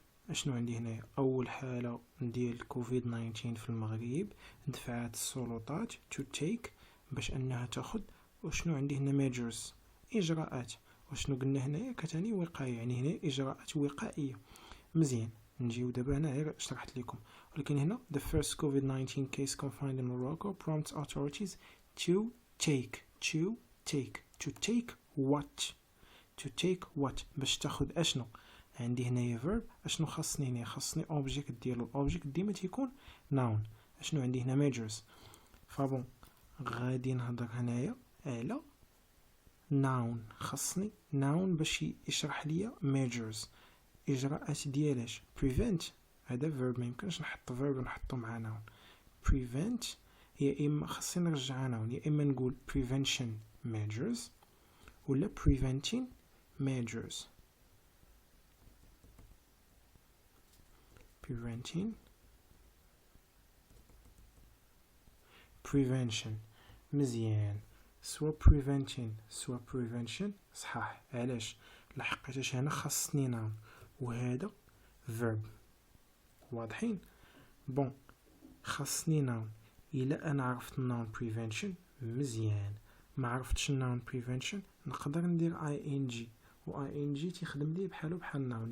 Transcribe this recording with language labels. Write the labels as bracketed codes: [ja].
[ar] اشنو عندي هنا؟ اول حالة ديال كوفيد 19 في المغرب دفعت السلطات [en] to take [ar] باش انها تاخد. وشنو عندي هنا measures اجراءات. وشنو قلنا هنايا كتعني وقاية يعني هنا اجراءات وقائية. مزيان نجيو دابا هنا غير شرحت لكم. [en] ولكن هنا the first COVID-19 case confined in Morocco prompts authorities to take what [ar] باش تاخد اشنو. عندي هنايا verb. اشنو خاصني هنا؟ خاصني object ديالو. object ديما تيكون noun. اشنو عندي هنا measures. فبون غادي نهضر هنايا على noun. خاصني noun باش يشرح ليا measures اجراءات ديالاش. prevent هذا verb ما يمكنش نحط verb ونحطو مع noun. prevent يا اما خاصني نرجع noun يا اما نقول [en] prevention measures [ar] ولا [en] preventing measures. [ar] prevention مزيان. سوا prevention صحاح. علاش؟ لحقيتاش هنا خاصني noun وهذا verb. واضحين؟ بون خاصني noun. إلا أنا عرفت noun prevention مزيان، ما عرفتش noun prevention نقدر ندير ing و ing تيخدم لي بحالو بحال noun.